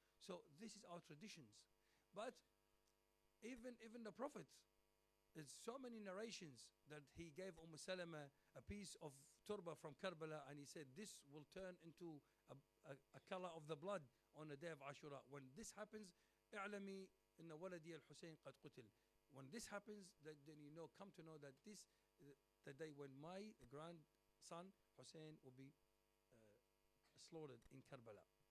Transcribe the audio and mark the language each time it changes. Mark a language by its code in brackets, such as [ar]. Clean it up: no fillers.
[en] So this is our traditions. But even the Prophet, there's so many narrations that he gave Salama a piece of turba from Karbala, and he said this will turn into a color of the blood on the day of Ashura. When this happens, [ar] اعلمي إن ولدي الحسين قد قتل. [en] When this happens, then come to know that this the day when my grandson Hussein will be slaughtered in Karbala.